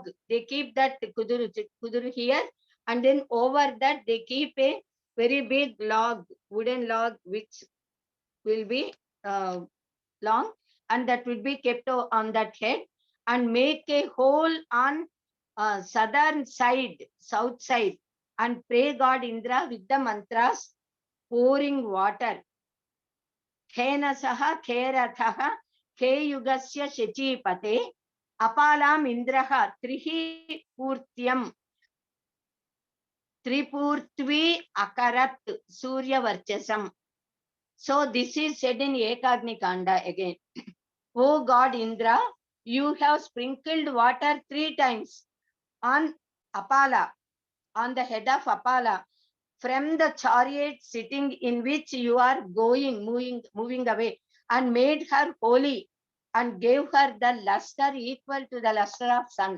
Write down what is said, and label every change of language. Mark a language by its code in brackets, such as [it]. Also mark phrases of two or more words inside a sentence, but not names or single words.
[en] They keep that kuduru here, and then over that they keep a very big log, wooden log, which will be long, and that will be kept on that head, and make a hole on southern side, south side, and pray God Indra with the mantras, pouring water. [sa] Khenasaha Kherathaha Keyugasya Shachipate Apalam Indraha Trihi Purtyam Tripurtvi Akarat Surya Varchasam. [en] So this is said in Ekagni Kanda again. O God Indra, you have sprinkled water 3 times on Apala, on the head of Apala, from the chariot sitting in which you are going, moving away, and made her holy and gave her the luster equal to the luster of sun.